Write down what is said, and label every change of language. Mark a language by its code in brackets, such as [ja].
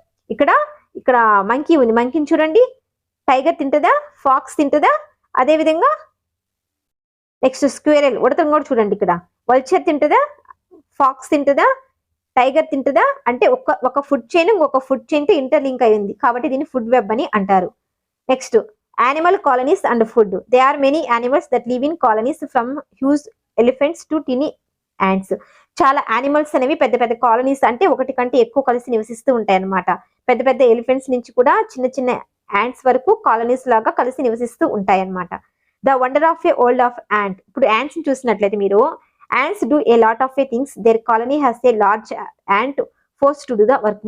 [te] ఇక్కడ మంకీ ఉంది, మంకీని చూడండి, టైగర్ తింటదా, ఫాక్స్ తింటదా, అదే విధంగా నెక్స్ట్ స్క్వేరల్ ఉడతను కూడా చూడండి, ఇక్కడ వల్చర్ తింటదా, ఫాక్స్ తింటదా, టైగర్ తింటదా. అంటే ఒక ఫుడ్ చైన్ ఇంకొక ఫుడ్ చైన్ తో ఇంటర్ లింక్ అయింది కాబట్టి దీన్ని ఫుడ్ వెబ్ అని అంటారు. [en] Next animal colonies and food. There are many animals that live in colonies from huge elephants to tiny ants. [te] చాలా యానిమల్స్ అనేవి పెద్ద పెద్ద కాలనీస్ అంటే ఒకటి కంటే ఎక్కువ కలిసి నివసిస్తూ ఉంటాయి అన్నమాట. పెద్ద పెద్ద ఎలిఫెంట్స్ నుంచి కూడా చిన్న చిన్న యాంట్స్ వరకు కాలనీస్ లాగా కలిసి నివసిస్తూ ఉంటాయి అన్నమాట. [en] The wonder of a old of ant. [te] ఇప్పుడు యాంట్స్ చూసినట్లయితే మీరు, [en] Ants do a lot of a things, their colony has a large ant force to do the work.